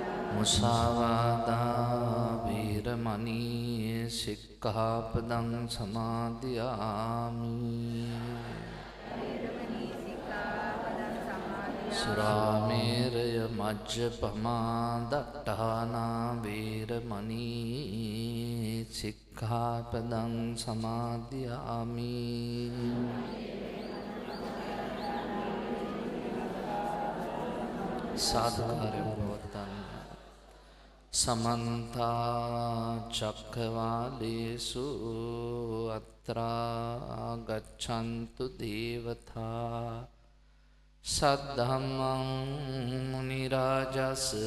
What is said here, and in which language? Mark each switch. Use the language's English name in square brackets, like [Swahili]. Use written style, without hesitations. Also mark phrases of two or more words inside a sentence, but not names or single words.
[Pali] මුසාවාදා වීරමණී සික්ඛාපදං සමාදියාමි. සුරාමේරය මජ්ජපමා දට්ඨානා වීරමණී සික්ඛාපදං සමාදියාමි. [Sinhala] සාදුකාරය පවත්තන්න. [Pali] සමන්ත චක්කවාලේසු අත්‍රා ගච්ඡන්තු දේවතා සද්ධම්මං මුනි රාජස්